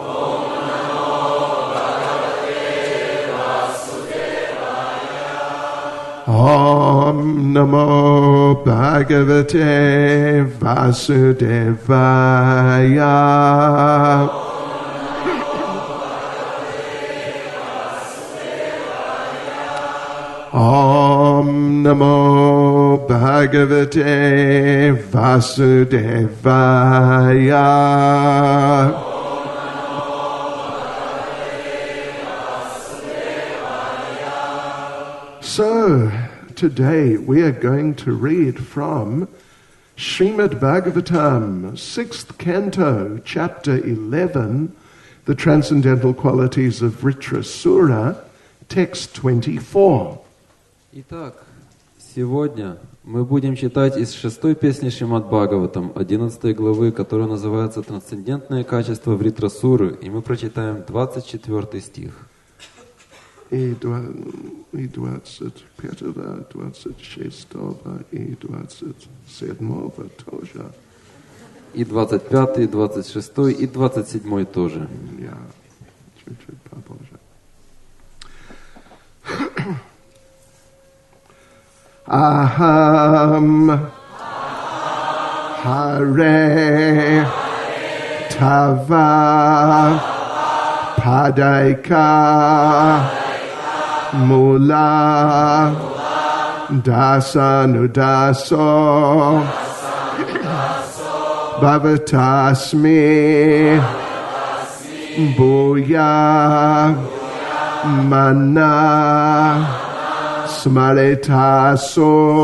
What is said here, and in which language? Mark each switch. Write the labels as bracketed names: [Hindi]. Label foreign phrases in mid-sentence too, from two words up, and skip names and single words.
[Sanskrit] ॐ नमो भगवते वासुदेवाय. ॐ नमो भगवते वासुदेवाय. [English] So, today we are going to read from Shrimad Bhagavatam, 6th canto, chapter 11, the transcendental qualities of Vritrasura, text 24. [Russian] Итак, сегодня мы будем читать из 6-й песни Шримад Бхагаватам, 11 главы, которая называется «Трансцендентные качества Вритрасуры», и мы прочитаем 24 стих. И 25, 26 и 27 тоже. И 25, и 26, и 27 тоже. Я чуть-чуть попозже. [Sanskrit] अहं हरे तव पादैक मूल दासानुदासो भवितास्मि भूयः मनः स्मरेतासो